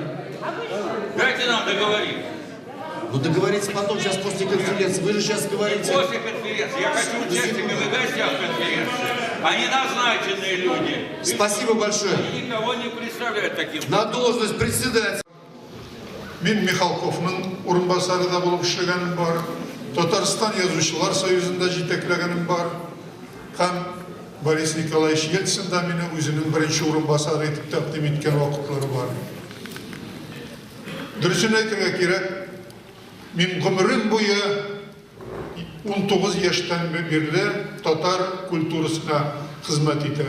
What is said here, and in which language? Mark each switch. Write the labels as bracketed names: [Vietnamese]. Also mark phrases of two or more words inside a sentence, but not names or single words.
[Russian] Дайте нам договорить. Ну договориться потом, сейчас после конференции. Вы же сейчас говорите... После конференции. Я хочу участниками и гостям конференции. Они назначенные люди. Спасибо большое. Они никого не представляют таким. На должность председателя. [Tatar] Мен Михалковның орынбасарында болып эшләгәнем бар. Татарстан Язучылар союзында җитәкләгәнем бар. Һәм Борис Николаевич Ельцин да мине үзенең беренче орынбасары итеп тәкъдим иткән вакытлары бар. Дөресен әйтергә кирәк, мин гомерем буе 19 яшьтән бирле татар культурасына хезмәт итәм.